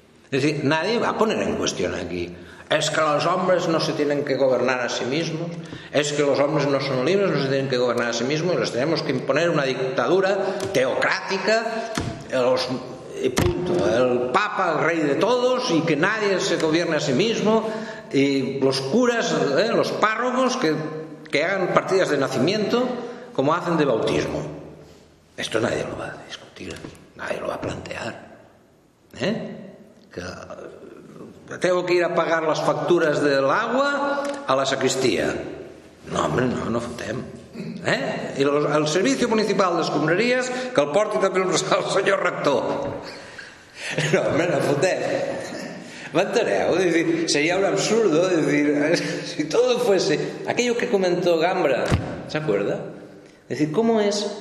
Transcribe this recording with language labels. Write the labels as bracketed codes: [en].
[es] Es decir, nadie va a poner en cuestión aquí, es que los hombres no se tienen que gobernar a sí mismos, es que los hombres no son libres, no se tienen que gobernar a sí mismos, y les tenemos que imponer una dictadura teocrática, y punto, el Papa, el rey de todos, y que nadie se gobierne a sí mismo, y los curas, los párrocos, que hagan partidas de nacimiento como hacen de bautismo. Esto nadie lo va a discutir, nadie lo va a plantear, ¿eh? Que tengo que ir a pagar las facturas del agua a la sacristía. No, hombre, [ca] no, no fotem. [es] ¿Eh? El servicio municipal [ca] d'escombraries, que el porti també el senyor rector. [es] No, hombre, [ca] no fotem. M'entereu? [es] Seria un absurdo, decir, si todo fuese aquello que comentó Gambra, [ca] ¿s'acuerda? [es] Decir, ¿cómo es?